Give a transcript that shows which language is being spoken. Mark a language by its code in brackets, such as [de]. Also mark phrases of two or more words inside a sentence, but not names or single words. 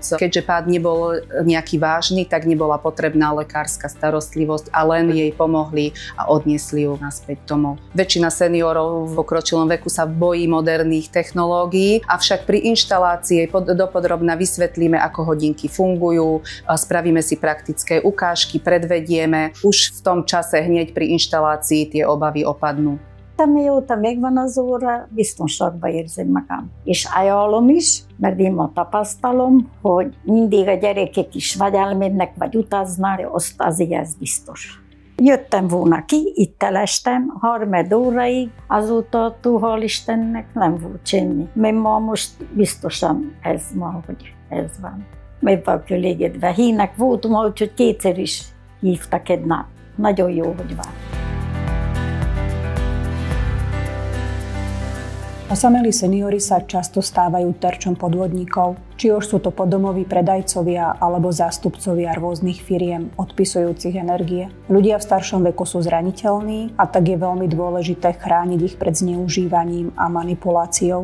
[sk] Keďže pád nebol nejaký vážny, tak nebola potrebná lekárska starostlivosť a len jej pomohli a odniesli ju naspäť domov. Väčšina seniorov v pokročilom veku sa bojí moderných technológií, avšak pri inštalácii dopodrobna vysvetlíme, ako hodinky fungujú, spravíme si praktické ukážky, predvedieme. Už v tom čase hneď pri inštalácii tie obavy opadnú. [hu] Mióta megvan az óra, biztonságban érzem magam. És ajánlom is, mert én ma tapasztalom, hogy mindig a gyerekek is vagy elmennek, vagy utaznak, azt azért ez biztos. Jöttem volna ki, itt elestem, 3 óráig, azóta hál' Istennek nem volt semmi. Mert ma most biztosan ez ma, hogy ez van. Meg vagyok elégedve. Hínek voltam, úgyhogy 2-szer is hívtak egy nap. Nagyon jó, hogy van. [sk] Osamelí seniori sa často stávajú terčom podvodníkov. Či už sú to podomoví predajcovia alebo zástupcovia rôznych firiem odpisujúcich energie. Ľudia v staršom veku sú zraniteľní a tak je veľmi dôležité chrániť ich pred zneužívaním a manipuláciou.